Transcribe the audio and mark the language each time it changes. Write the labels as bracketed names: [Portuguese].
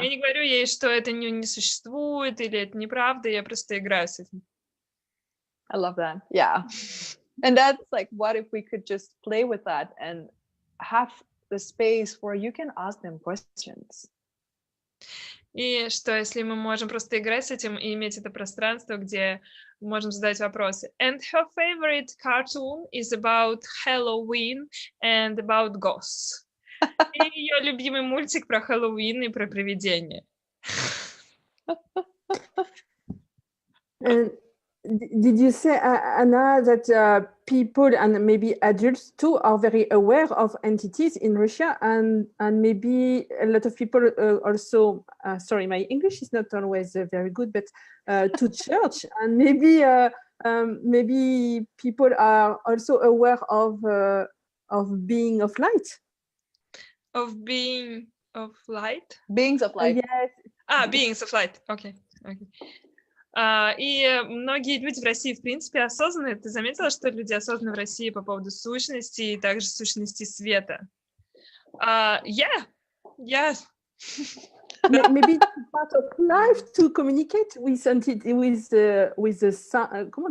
[Russian] Я не говорю ей, что это не существует или это неправда, я просто играю с этим. [English] I love that. Yeah. And that's like, what if we could just play with that and have the space where you can ask them questions? [Russian] И что, если мы можем просто играть с этим и иметь это пространство, где мы можем задать вопросы. [English] And her favorite cartoon is about Halloween and about ghosts. [Russian] И ее любимый мультик про Хэллоуин и про привидения. [English] And did you say, Anna, that people and maybe adults too are very aware of entities in Russia, and maybe a lot of people also, sorry, my English is not always very good, but to church, and maybe people are also aware of being of light. Of being of light? Beings of light. Yes. Beings of light. Окей. [Russian] И многие люди в России, в принципе, осознанные. Ты заметила, что люди осознаны в России по поводу сущности и также сущности света? [English] Yeah. Maybe it's part of life to communicate with entity, with the sun.